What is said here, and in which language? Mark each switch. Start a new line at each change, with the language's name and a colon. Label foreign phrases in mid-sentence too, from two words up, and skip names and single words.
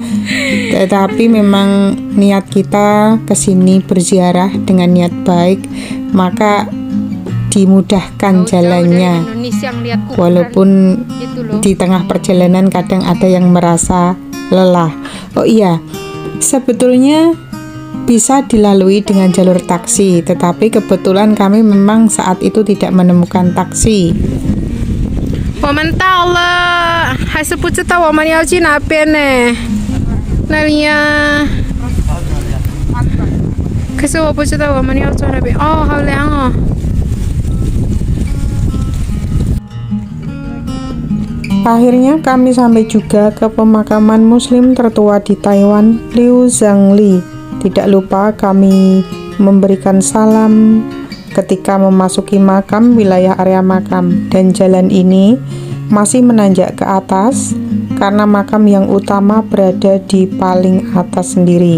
Indonesian: Tetapi memang niat kita kesini berziarah dengan niat baik, maka dimudahkan jalannya. Walaupun di tengah perjalanan kadang ada yang merasa lelah. Oh iya, sebetulnya bisa dilalui dengan jalur taksi, tetapi kebetulan kami memang saat itu tidak menemukan taksi.
Chinese: 我们到了，还是不知道我们要去哪边呢？那里呀。可是我不知道我们要坐哪边。哦，好凉哦。
Indonesian: Akhirnya kami sampai juga ke pemakaman muslim tertua di Taiwan, Liu Zhangli. Tidak lupa kami memberikan salam ketika memasuki makam, wilayah area makam, dan jalan ini masih menanjak ke atas karena makam yang utama berada di paling atas sendiri.